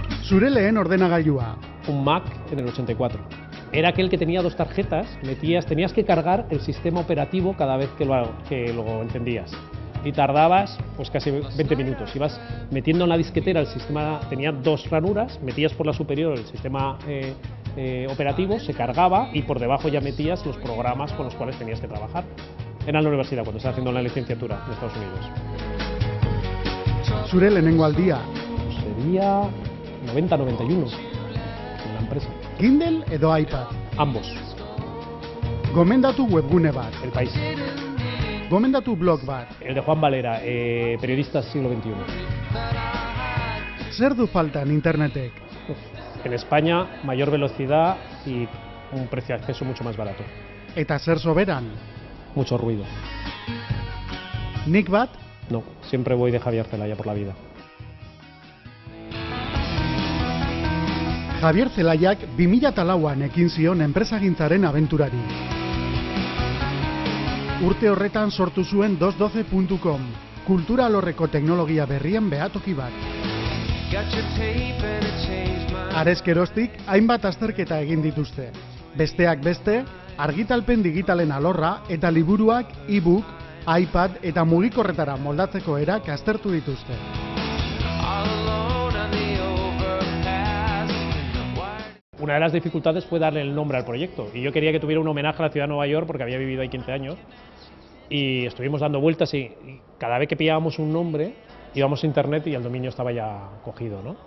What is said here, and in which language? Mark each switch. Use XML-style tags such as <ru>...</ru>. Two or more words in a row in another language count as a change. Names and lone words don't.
<eu>Zure lehen ordenagailua.</eu> <es>Un Mac en el 84. Era aquel que tenía dos tarjetas, tenías que cargar el sistema operativo cada vez que lo encendías. Y tardabas pues casi 20 minutos. Ibas metiendo en la disquetera el sistema, tenía dos ranuras, metías por la superior el sistema operativo, se cargaba y por debajo ya metías los programas con los cuales tenías que trabajar. Era en la universidad, cuando estaba haciendo la licenciatura en Estados Unidos.</es> <eu>Zure lehenengo aldia.</eu> <es>Pues sería 90-91 en la empresa.</es> <eu>Kindle edo iPad.</eu> <es>Ambos.</es> <eu>Gomendatu webgune bat.</eu> <es>El País.</es> <eu>Gomendatu blog bat.</eu> <es>El de Juan Valera, periodista siglo XXI.</es> <eu>Zer du falta en internetek?</eu> <es>En España, mayor velocidad y un precio de acceso mucho más barato.</es> <eu>Eta zer soberan?</eu> <es>Mucho ruido.</es> <eu>Nik bat?</eu> <es>No, siempre voy de Javier Zelaya por la vida.</es> <eu>Javier Zelaiak 2004an ekin zion enpresagintzaren abenturari. Urte horretan sortu zuen 212.com, kultura alorreko teknologia berrien behatoki bat. Arezkeroztik, hainbat azterketa egin dituzte. Besteak beste, argitalpen digitalen alorra eta liburuak, e-book, iPad eta mugikorretara moldatzeko erak aztertu dituzte.</eu> <es>Una de las dificultades fue darle el nombre al proyecto, y yo quería que tuviera un homenaje a la ciudad de Nueva York porque había vivido ahí 15 años, y estuvimos dando vueltas y cada vez que pillábamos un nombre íbamos a internet y el dominio estaba ya cogido, ¿no?</es>